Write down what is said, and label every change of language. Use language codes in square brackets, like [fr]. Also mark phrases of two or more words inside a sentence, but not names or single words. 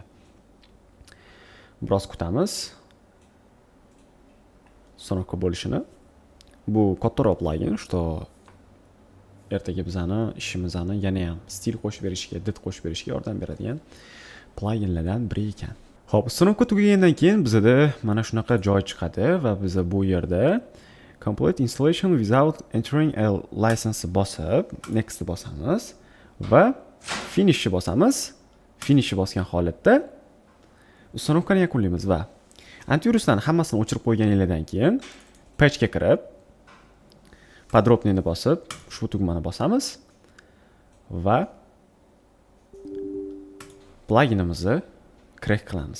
[uz] Biroz kutamiz uстановка bo'lishini. Bu kattaroq plugin, что ertaga bizani ishimizni yana ham stil qo'shib berishga, did qo'shib berishga yordam beradigan pluginlardan biri ekan. Xo'p, uстановка tugagandan keyin bizda mana shunaqa joy chiqadi va biz bu yerda [en] Complete installation without entering a license [uz] bosib, next bosamiz va finish bosamiz. Finish bosgan holatda uстановкani yakunlaymiz va antiviruslarni hammasini o'chirib qo'yganingizdan keyin patchga kirib, podробныйni bosib, ushbu tugmani bosamiz va pluginimizni crack qilamiz.